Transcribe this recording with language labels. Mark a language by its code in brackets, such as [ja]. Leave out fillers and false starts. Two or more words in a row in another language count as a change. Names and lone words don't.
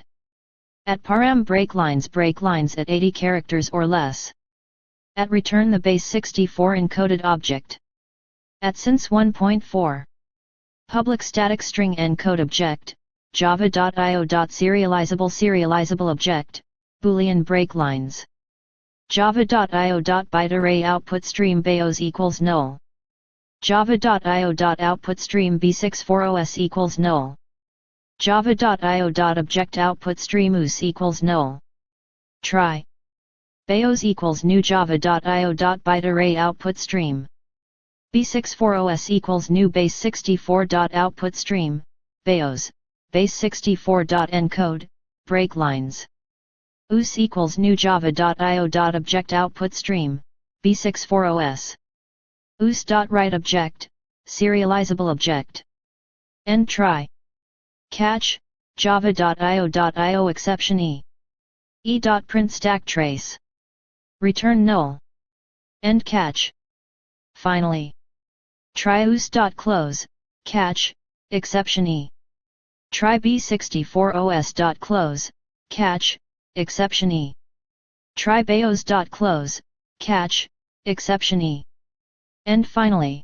[en] At param break lines at 80 characters or less. At return the base 64 encoded object. At since 1.4. Public static string encode object, java.io.serializable object, boolean break lines. java.io.byteArray output stream BOANCLOUD equals null. java.io.output stream B64OS equals null. java.io.object output stream OS equals null. Try. BOANCLOUD equals new java.io.byteArray output stream. B64OS equals new base64.output stream, BOANCLOUD, base64.encode, break lines. OS equals new java.io.object output stream, B64OS. OS.write object, serializable object. End try. Catch, java.io.io exception e.print stack trace. Return null. End catch. Finally. Try OS.close, catch, exception Try B64OS.close, catch, exception Try BOANCLOUD.close, catch, exception And finally.